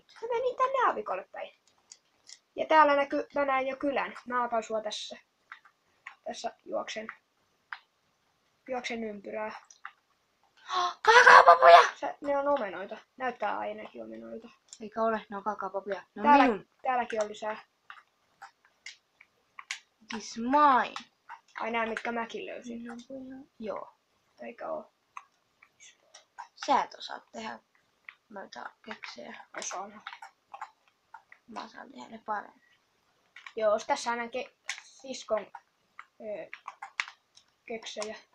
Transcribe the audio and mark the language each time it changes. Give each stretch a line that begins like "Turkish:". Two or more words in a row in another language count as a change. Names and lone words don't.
Finnish: Mä menin tänne aavikolle päin. Ja täällä mä näen jo kylän. Mä otan sua tässä. Tässä juoksen ympyrää. Kakaopapuja! Ne on omenoita. Näyttää ainakin omenoita. Eikä ole, ne on kakaopapuja. Ne on Täällä, minun. täälläkin on lisää.
English: It is mine.
Finnish: Ai nää, mitkä mäkin löysin. Joo. Eikä oo. Sä et osaa tehdä noita keksejä. Osaan. Mä osaan tehdä ne paremmin. Joo, tässä on siskon keksejä.